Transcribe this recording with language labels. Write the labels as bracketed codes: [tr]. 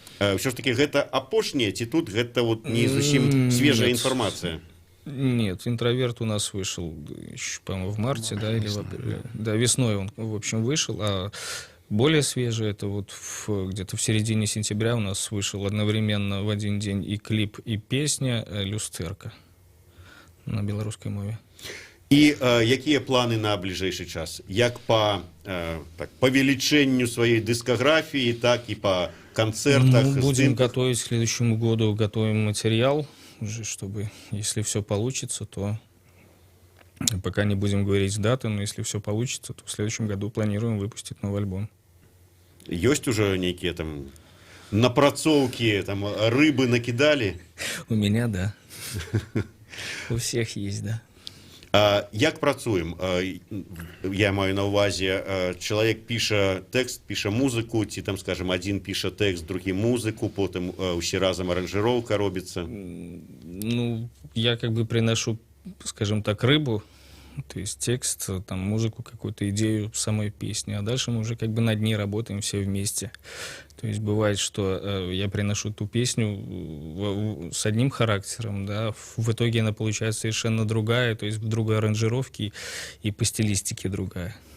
[be] Все ж таки, гэта апошняе, ці тут гэта вот не зусім свежая информация? [ru] Нет, «Интроверт» у нас вышел, по-моему, в марте, да, или весной он, в общем, вышел, а более свежий, это вот где-то в середине сентября у нас вышел одновременно в один день и клип, и песня «Люстерка» на белорусской мове. [be] І якія планы на бліжэйшы час? Як па павелічэнню сваёй дыскаграфіі, так і па концертах? [ru] Ну, будем готовить к следующему году, готовим материал, уже, чтобы, если все получится, то пока не будем говорить даты, но если все получится, то в следующем году планируем выпустить новый альбом. [be] Ёсць уже нейкія там напрацоўкі, там рыбы накидали? [ru] У меня, да. У всех есть, да. [be] Як працуем? Я маю на увазе, чалавек піша тэкст, піша музыку, ці там, скажем, один піша тэкст, другі музыку, потым усе разам аранжыроўка робіцца? [ru] Ну, я как бы приношу, скажем так, рыбу, то есть текст, там, музыку, какую-то идею самой песни, а дальше мы уже как бы над ней работаем все вместе. То есть бывает, что я приношу ту песню с одним характером, да, в итоге она получается совершенно другая, то есть в другой аранжировке и по стилистике другая.